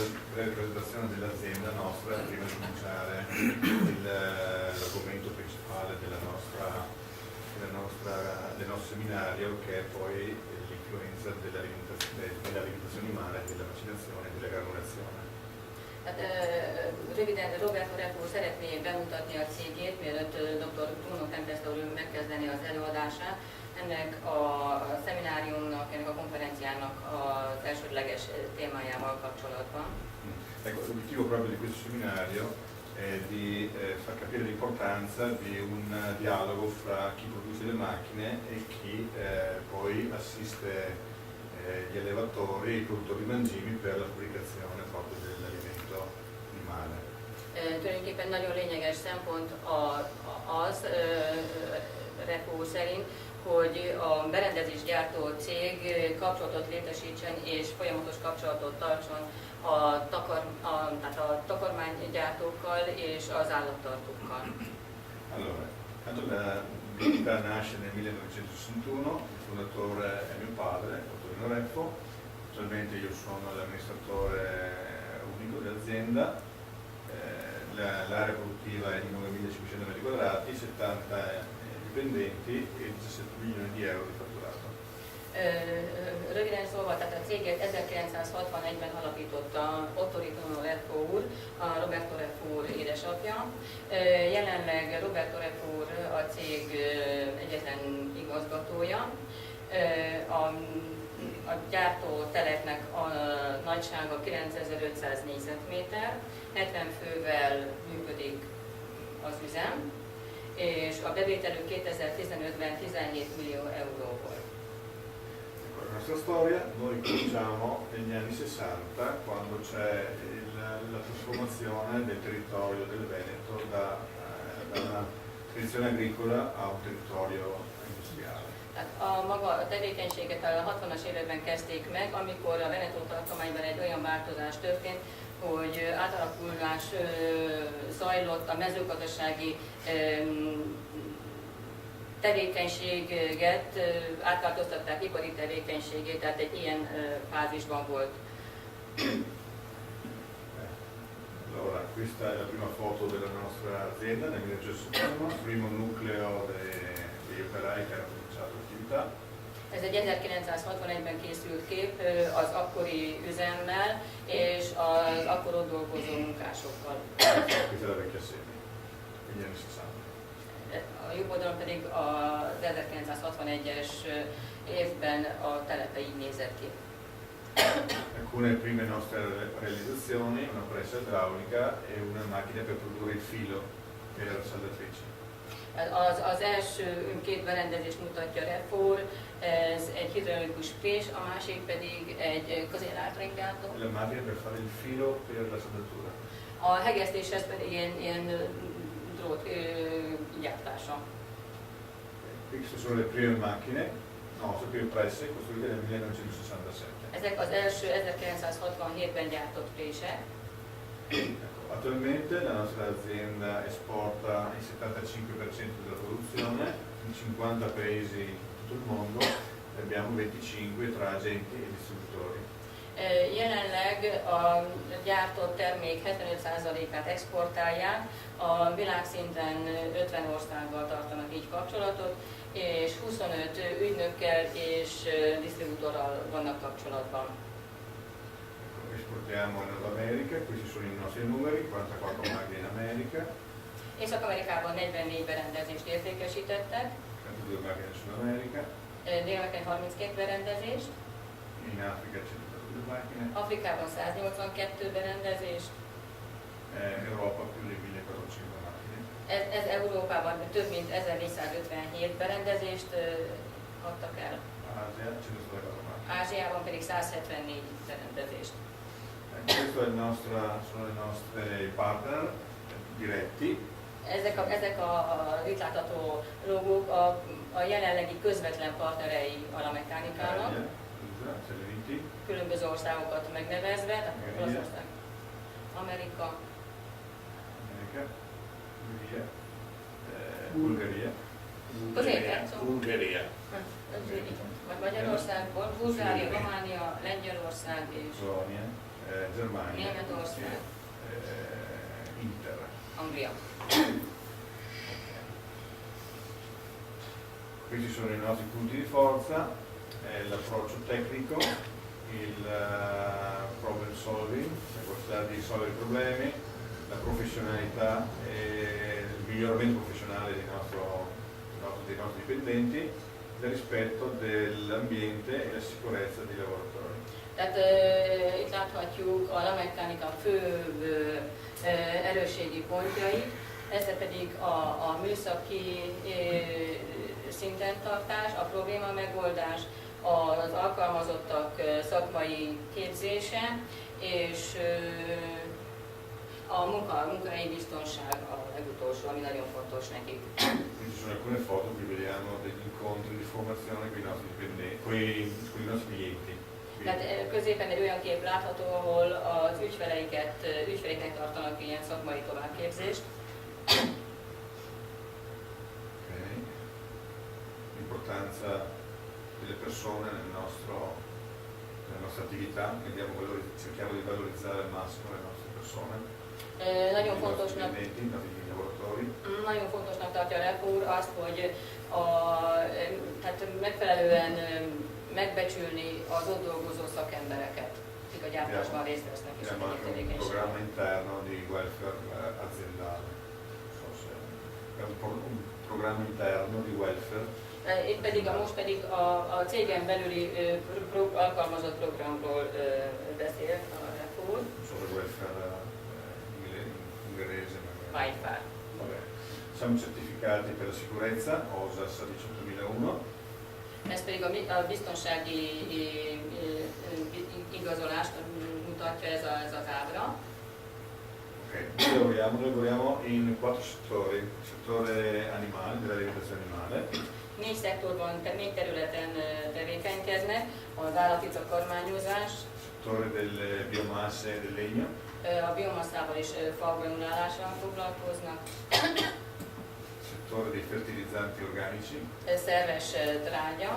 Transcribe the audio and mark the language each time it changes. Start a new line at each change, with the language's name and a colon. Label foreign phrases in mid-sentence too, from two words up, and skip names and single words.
Italian: breve presentazione dell'azienda nostra prima di cominciare l'argomento principale del nostro seminario, che è poi l'influenza dell'alimentazione umana, della vaccinazione e della granulazione.
Hungarian: Röviden Roberto Refo szeretné bemutatni a cégét, mielőtt dr. Bruno Tempesta úr megkezdeni az előadását. Ennek a szemináriumnak, ennek a konferenciának az elsődleges témájával kapcsolatban.
Italian: Ecco, l'obiettivo proprio di questo seminario è di far capire l'importanza di un dialogo fra chi produce le macchine e chi poi assiste gli allevatori e i produttori mangimi per la fabbricazione proprio dell'alimento animale.
Hungarian: Tulajdonképpen nagyon lényeges szempont az, Refo szerint, hogy a berendezésgyártó cég kapcsolatot létesítsen és folyamatos kapcsolatot tartson tehát a takarmánygyártókkal és az állattartókkal.
Italian: Allora, tanto l'attività nasce nel 1961, il fondatore è mio padre, Ottorino Refo, attualmente io sono l'amministratore unico dell'azienda, l'area produttiva è di 9.500 metri quadrati, 70 dipendenti e 17 milioni di euro di fatturato.
Hungarian: Röviden szólva, tehát a céget 1961-ben alapította Ottorino Refo úr, a Roberto Refo úr édesapja. Jelenleg Roberto Refo úr a cég egyetlen igazgatója. A gyártó telepnek a nagysága 9500 négyzetméter, 70 fővel működik az üzem, és a bevételük 2015-ben 17 millió euró volt.
Italian: La nostra storia, noi cominciamo negli anni 60, quando c'è la trasformazione del territorio del Veneto da una tradizione agricola a un territorio industriale.
Hungarian: A tevékenységet a 60-as években kezdték meg, amikor a Veneto tartományban egy olyan változás történt, hogy átalakulás zajlott a mezőgazdasági tevékenységet, átváltoztatták ipari tevékenységét, tehát egy ilyen fázisban volt.
Italian: Allora, questa è la prima foto della nostra azienda nel 1961, il primo nucleo degli operai che hanno cominciato l'attività.
Hungarian: Ez egy 1961-ben készült kép az akkori üzemmel és az akkor ott dolgozó munkásokkal.
Italian: Questa è la vecchia sede, negli anni 60.
Hungarian: A jobb oldalon pedig az 1961-es évben a telepe így nézett ki.
Italian: Alcune prime nostre realizzazioni, una pressa idraulica e una macchina per produrre il filo per saldatrici.
Hungarian: Az első két berendezést mutatja Refo úr, ez egy hidraulikus prés, a másik pedig egy közélátringátó.
Italian: La macchina per fare il filo per la saldatura.
Hungarian: A hegesztéshez pedig ilyen drót gyártása.
Italian: Queste sono le prime macchine, no, le prime presse costruite nel 1967.
Hungarian: Ezek az első 1967-ben gyártott prések.
Italian: Attualmente la nostra azienda esporta il 75% della produzione in 50 paesi in tutto il mondo e abbiamo 25 tra agenti e distributori.
Hungarian: Jelenleg a gyártott termék 75%-át exportálják, a világszinten 50 országgal tartanak így kapcsolatot, és 25 ügynökkel és disztribútorral vannak kapcsolatban.
Italian: Esportiamo in Nord America, questi sono i nostri numeri, 44 macchine in America.
Hungarian: Észak-Amerikában 44 berendezést értékesítettek.
Italian: 32 macchine in Sud America.
Hungarian: Dél-Amerikában 32 berendezést.
Italian: In Africa 102 macchine.
Hungarian: Afrikában 182 berendezést.
Italian: Europa più di 1400 macchine.
Hungarian: Ez Európában több mint 1457 berendezést adtak el.
Italian: Asia 104 macchine.
Hungarian: Ázsiában pedig 174 berendezést.
Italian: Questo è sono i nostri partner diretti.
Hungarian: Ezek itt látható logók a jelenlegi közvetlen partnerei a mechanikának. Különböző országokat megnevezve, tehát Olaszország, Amerika, Bulgária. Bulgária. Magyarország, Bulgária, Románia, Lengyelország és
Italian: Germania, Germania,
Hungarian: Németország, Inter. Anglia.
Italian: Questi sono i nostri punti di forza, l'approccio tecnico, il
English: problem solving,
Italian: la capacità di risolvere i problemi, la professionalità e il miglioramento professionale dei nostri dipendenti, il rispetto dell'ambiente e la sicurezza dei lavoratori.
Hungarian: Tehát itt láthatjuk a Lameccanica főbb erősségi pontjait, ez pedig a műszaki szinten tartás, a probléma megoldás, az alkalmazottak szakmai képzése és a munkahelyi biztonság a legutolsó, ami nagyon fontos nekik.
Italian: Quindi ci sono alcune foto, qui vediamo degli incontri di formazione con i nostri dipendenti, con i nostri clienti.
Hungarian: Tehát középen egy olyan kép látható, ahol az ügyfeleiknek tartanak ilyen szakmai továbbképzést. Okay.
Italian: L'importanza delle persone nella nostra attività, cerchiamo di valorizzare al massimo le nostre persone.
Hungarian: Nagyon fontosnak tartja Lefo úr azt, hogy tehát megfelelően megbecsülni az ott dolgozó szakembereket, akik a gyártásban részt vesznek és a tevékenységben.
Italian: Un programma interno di welfare aziendale. È un programma interno di welfare.
Hungarian: Itt pedig most pedig a cégen belüli alkalmazott programról beszél a Lefo úr.
Italian: Solo welfare ungherese. Welfare. Siamo certificati per la sicurezza, OSAS 18001.
Hungarian: Ez pedig a biztonsági igazolást mutatja ez az ábra. Okay.
Italian: Noi lavoriamo in 4 settori, il settore animale, dell'alimentazione animale.
Hungarian: 4 szektorban, 4 területen tevékenykeznek, az állati takarmányozás,
Italian: settore delle biomasse e del legno,
Hungarian: a biomasszával és fagranulálással foglalkoznak,
Italian: settore dei fertilizzanti organici,
Hungarian: szerves trágya,